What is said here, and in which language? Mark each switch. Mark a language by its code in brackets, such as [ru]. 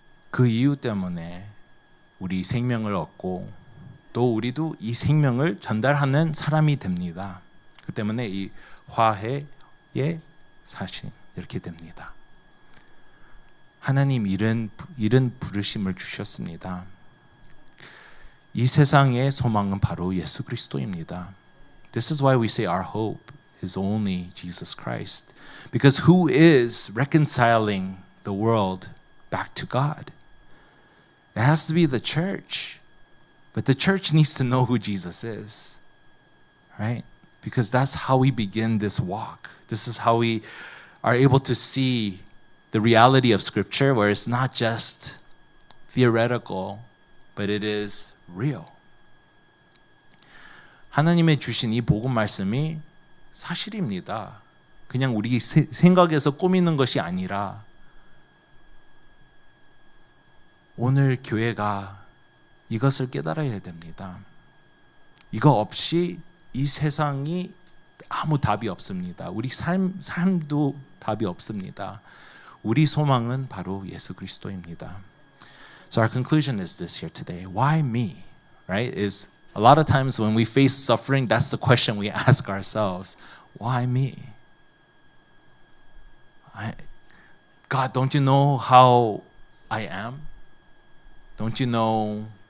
[ko] 그 이유 때문에 우리 생명을 얻고 또 우리도 이 생명을 전달하는 사람이 됩니다. 그 때문에 이 화해의 사신 이렇게 됩니다. 하나님 이런 부르심을 주셨습니다. 이 세상의 소망은 바로 예수 그리스도입니다. [en] This is why we say our hope is only Jesus Christ. Because who is reconciling the world back to God? It has to be the church. But the church needs to know who Jesus is. Right? Because that's how we begin this walk. This is how we are able to see the reality of Scripture, where it's not just theoretical, but it is real. [ko] 하나님의 주신 이 복음 말씀이 사실입니다. 그냥 우리 생각에서 꾸미는 것이 아니라 오늘 교회가 이것을 깨달아야 됩니다. 이거 없이 이 세상이 아무 답이 없습니다. 우리 삶도 답이 없습니다. 우리 소망은 바로 예수 그리스도입니다. [en] So our conclusion is this here today. Why me? Right? Is a lot of times when we face suffering, that's the question we ask ourselves. Why me? God, don't you know how I am? Don't you know